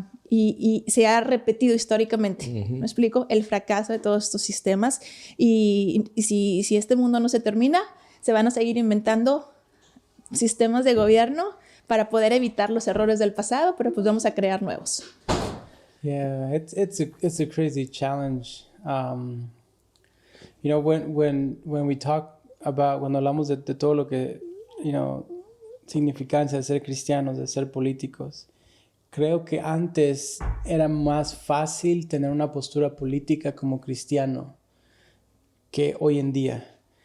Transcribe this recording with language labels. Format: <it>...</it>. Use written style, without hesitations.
<es>Y se ha repetido históricamente, ¿me explico? El fracaso de todos estos sistemas. Y si este mundo no se termina, se van a seguir inventando sistemas de gobierno para poder evitar los errores del pasado, pero pues vamos a crear nuevos.</es> <en>Yeah, it's a crazy challenge. You know, when we talk about,</en> <es>cuando hablamos de todo lo que,</es> <en>you know,</en> <es>significancia de ser cristianos, de ser políticos, creo que antes era más fácil tener una postura política como cristiano que hoy en día.</es>